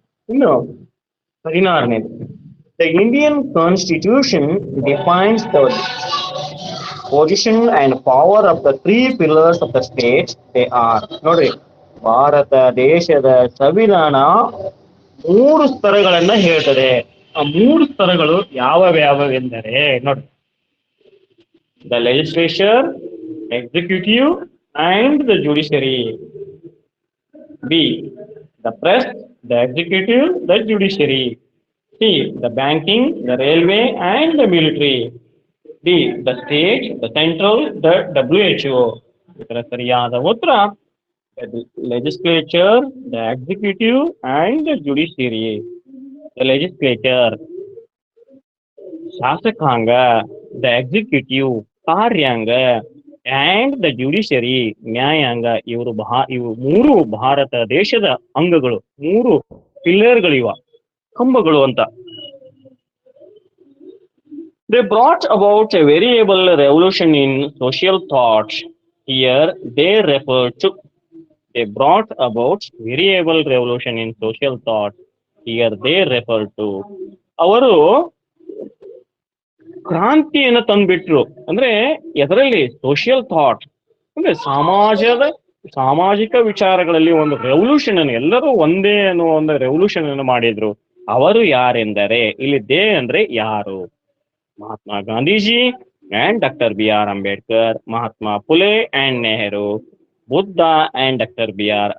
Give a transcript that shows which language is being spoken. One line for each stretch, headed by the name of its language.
English: ಇನ್ನು 16ನೇದು, the Indian constitution defines the position and power of the 3 pillars of the state. They are,
Kannada: ನೋಡ್ರಿ, ಭಾರತ ದೇಶದ ಸಂವಿಧಾನ 3 ಸ್ತರಗಳನ್ನ ಹೇಳ್ತದೆ. ಆ 3 ಸ್ತರಗಳು ಯಾವ್ಯಾವೆಂದರೆ, ನೋಡಿ, the legislature, executive and the judiciary.
English: B, the press, the executive, the judiciary. C, the banking, the railway and the military. D, the state, the central, the WHO.
Kannada: ಇದರ ಸರಿಯಾದ ಉತ್ತರ
English: The legislature, the executive, and the judiciary. The legislature, ಶಾಸಕಾಂಗ, the executive, ಕಾರ್ಯಾಂಗ, and the judiciary, ನ್ಯಾಯಾಂಗ.
Kannada: ಇವು ಮೂರು ಭಾರತ ದೇಶದ ಅಂಗಗಳು, ಮೂರು ಪಿಲ್ಲರ್ಗಳಿವ, ಕಂಬಗಳು ಅಂತ.
English: They brought about a variable revolution in social thought. Here they refer to They brought about variable revolution in social thought. Here they refer to
Kannada: ಅವರು ಕ್ರಾಂತಿಯನ್ನು ತಂದ್ಬಿಟ್ರು. ಅಂದ್ರೆ ಎದರಲ್ಲಿ? ಸೋಷಿಯಲ್ ಥಾಟ್, ಅಂದ್ರೆ ಸಾಮಾಜಿಕ ವಿಚಾರಗಳಲ್ಲಿ ಒಂದು ರೆವಲ್ಯೂಷನ್ ಅನ್ನು, ಎಲ್ಲರೂ ಒಂದೇ ಅನ್ನುವ ಒಂದು ರೆವಲ್ಯೂಷನ್ ಅನ್ನು ಮಾಡಿದ್ರು. ಅವರು ಯಾರೆಂದರೆ, ಇಲ್ಲಿ ದೇ ಅಂದ್ರೆ ಯಾರು? Mahatma Gandhiji and Dr.
English: B.R. Ambedkar, Mahatma Phule and Nehru, Buddha and Dr. B.R.